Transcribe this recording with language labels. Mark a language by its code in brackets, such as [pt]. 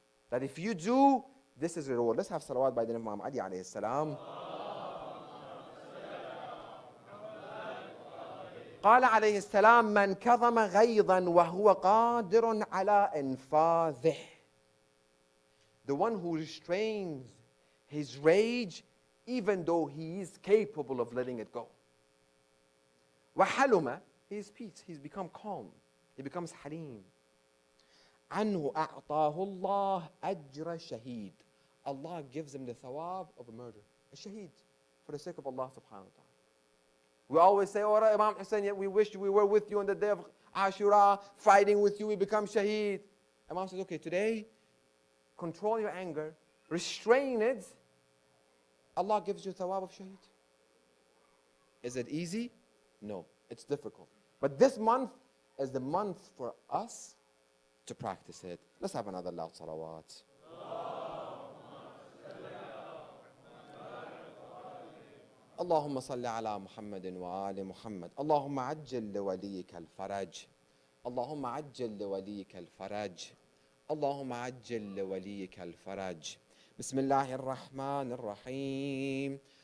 [en] That if you do, this is the reward. Let's have salawat by the name of Imam Ali alayhi salam. [ar] قال عليه السلام: من كظم غيظا وهو قادر على إنفاذه. [en] The one who restrains his rage even though he is capable of letting it go. وحلم, he is peace, he's become calm, he becomes حليم. [ar] عنه أعطاه الله أجر شهيد. [en] Allah gives him the thawab of a murder, a shaheed, for the sake of Allah subhanahu wa ta'ala. We always say, oh Imam Hussein, yet we wish we were with you on the day of Ashura, fighting with you, we become shaheed. Imam says, okay, today, control your anger, restrain it, Allah gives you thawab of shaheed. Is it easy? No, it's difficult. But this month is the month for us to practice it. Let's have another loud salawat. [ar] اللهم صل على محمد وآل محمد. اللهم عجل لوليك الفرج. اللهم عجل لوليك الفرج. اللهم عجل لوليك الفرج. بسم الله الرحمن الرحيم.